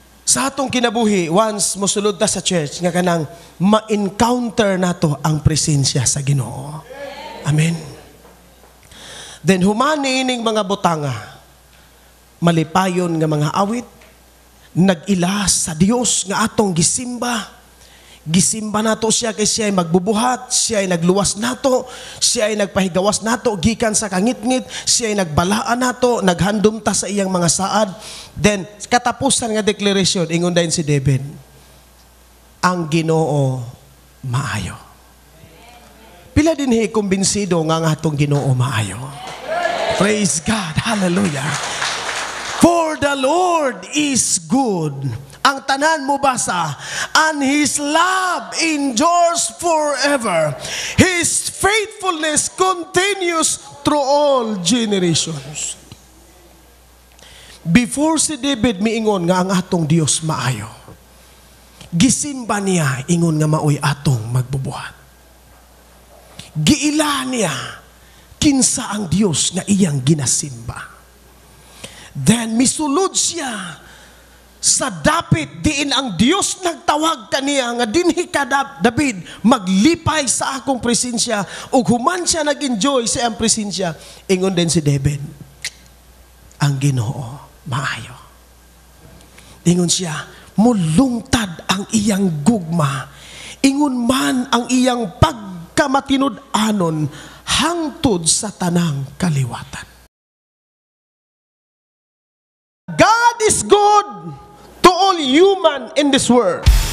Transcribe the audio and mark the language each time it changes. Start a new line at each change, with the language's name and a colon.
Cebuano: Sa atong kinabuhi, once mosulod ta sa church nga kanang ma-encounter nato ang presensya sa Ginoo. Amen. Then humani ining mga butanga, malipayon nga mga awit, nag-ilas sa Dios nga atong gisimba. Gisimba nato siya kay siya ay magbubuhat, siya ay nagluwas nato, siya ay nagpahigawas nato gikan sa kangit-ngit, siya ay nagbalaan nato, naghandom ta sa iyang mga saad. Then katapusan nga declaration ingon dayon si David, ang Ginoo maayo. Pila dinhi kumbinsido nga atong Ginoo maayo. Praise God. Hallelujah.
English: For the Lord is good.
Cebuano: Ang tanan mo basa,
English: and His love endures forever. His faithfulness continues through all generations.
Cebuano: Before si David miingon nga ang atong Dios maayo, gisimba niya ingon nga maoy atong magbubuhat. Giila niya kinsa ang Dios nga iyang ginasimba. Then misulod siya sa dapit diin ang Dios nagtawag kaniya nga dinhi ka David maglipay sa akong presensya ug human siya nag-enjoy sa iyang presensya. Ingon din si David, ang Ginoo maayo. Ingon siya, mulungtad ang iyang gugma, ingon man ang iyang pagkamatinud-anon hangtod sa tanang kaliwatan.
English: God is good to all human in this world.